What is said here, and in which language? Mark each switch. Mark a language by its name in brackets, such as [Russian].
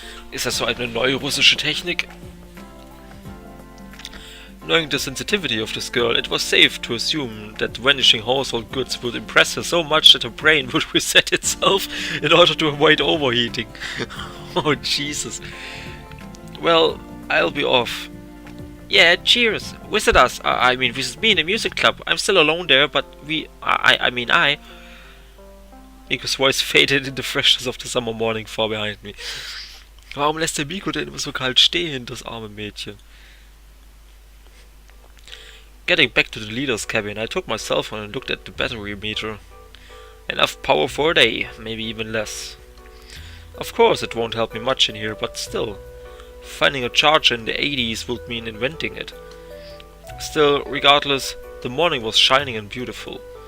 [German] Ist das so eine neue russische Technik? [English] Knowing the sensitivity of this girl, it was safe to assume that vanishing household goods would impress her so much that her brain would reset itself in order to avoid overheating. Oh, Jesus. Well, I'll be off. Yeah, cheers. Visit us. I mean, visit me in the music club. I'm still alone there, but I mean I... Miko's voice faded in the freshness of the summer morning far behind me. [German] Warum lässt der Miko denn immer so kalt stehen, das arme Mädchen? [English] Getting back to the leader's cabin, I took my cell phone and looked at the battery meter. Enough power for a day, maybe even less. Of course it won't help me much in here, but still. Finding a charger in the 80s would mean inventing it. Still, regardless, the morning was shining and beautiful.